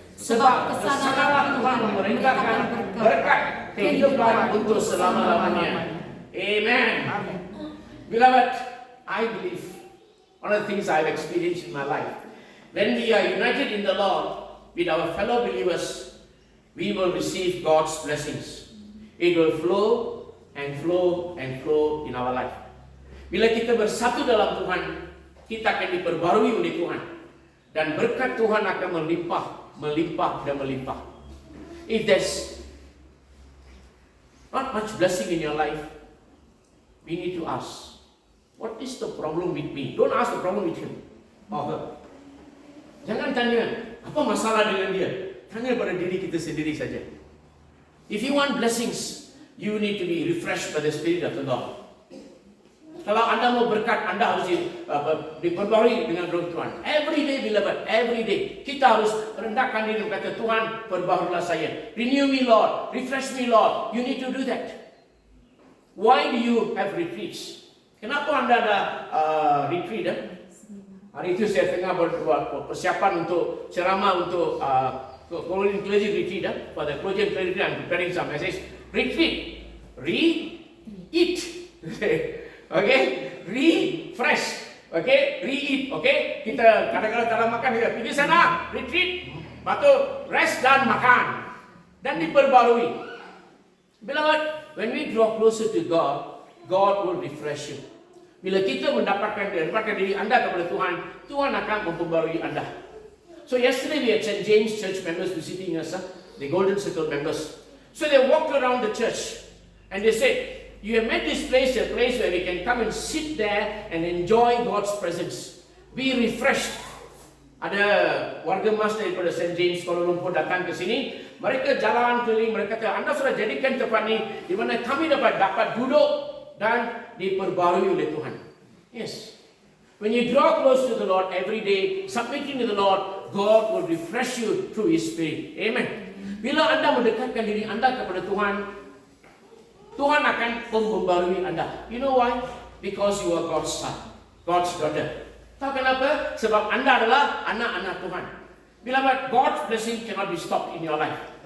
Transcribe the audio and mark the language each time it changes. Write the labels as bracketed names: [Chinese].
[Malay] Sebab kesanalah Tuhan memerintahkan berkat kehidupan untuk selama-lamanya. Amen. Beloved, [English] I believe one of the things I've experienced in my life, when we are united in the Lord with our fellow believers, we will receive God's blessings. It will flow and flow and flow in our life. [Malay] Bila kita bersatu dalam Tuhan, kita akan diperbarui oleh Tuhan. Dan berkat Tuhan akan melimpah, melimpah dan melimpah. [English] If there's not much blessing in your life, we need to ask, what is the problem with me? Don't ask the problem with him or her. [Malay] Jangan tanya, apa masalah dengan dia? Tanya pada diri kita sendiri saja. [English] If you want blessings, you need to be refreshed by the Spirit of the Lord. [Malay] Kalau anda mau berkat, anda harus diperbarui dengan roh Tuhan. [English] Every day, beloved, every day. [Malay] Kita harus rendahkan diri dan kata, Tuhan, perbaharulah saya. [English] Renew me, Lord. Refresh me, Lord. You need to do that. Why do you have retreats? [Malay] Kenapa anda ada retreat? Hari itu saya tengah buat persiapan untuk ceramah untuk clergy retreat. [English] For the clergy retreat, I'm preparing some message. Retreat. Re-eat. Okay, refresh, okay, re-eat, okay. [Malay] Kita kadang-kadang tak makan, kita pergi sana, retreat, batu rest dan makan, dan diperbarui. [English] Beloved, when we draw closer to God, God will refresh you. [Malay] Bila kita mendapatkan diri anda kepada Tuhan, Tuhan akan memperbarui anda. [English] So yesterday we had St. James Church members visiting us, the Golden Circle members. So they walked around the church and they said, you have made this place a place where we can come and sit there and enjoy God's presence. Be refreshed. [Malay] Ada warga emas daripada St. James Kuala Lumpur datang ke sini. Mereka jalan keliling, mereka kata, anda sudah jadikan tempat ini di mana kami dapat duduk dan diperbarui oleh Tuhan. [English] Yes. When you draw close to the Lord every day, submitting to the Lord, God will refresh you through His Spirit. Amen. [Malay] Bila anda mendekatkan diri anda kepada Tuhan, Tuhan akan memperbarui anda. [English] You know why? Because you are God's son, God's daughter. [Malay] Tahu kenapa? Sebab anda adalah anak-anak Tuhan. [English] Bila God's blessing cannot be stopped in your life.